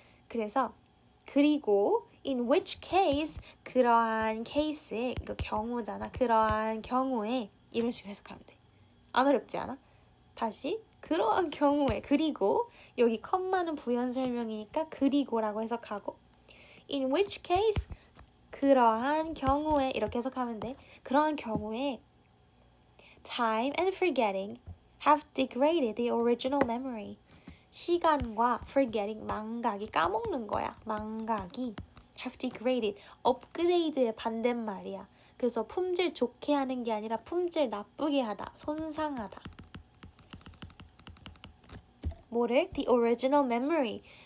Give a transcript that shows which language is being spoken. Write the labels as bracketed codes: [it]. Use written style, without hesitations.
[ko] 그래서 그리고 [en] in which case [ko] 그러한 케이스에 이거 경우잖아. 그러한 경우에 이런 식으로 해석하면 돼. 안 어렵지 않아? 다시 그러한 경우에 그리고 여기 컴마는 부연 설명이니까 그리고라고 해석하고 [en] in which case [ko] 그러한 경우에 이렇게 해석하면 돼. 그러한 경우에 [en] time and forgetting have degraded the original memory. [ko] 시간과 forgetting 망각이 까먹는 거야. 망각이 [en] have degraded [ko] 업그레이드의 반대말이야. 그래서 품질 좋게 하는 게 아니라 품질 나쁘게 하다, 손상하다. 뭐를? [en] The original memory.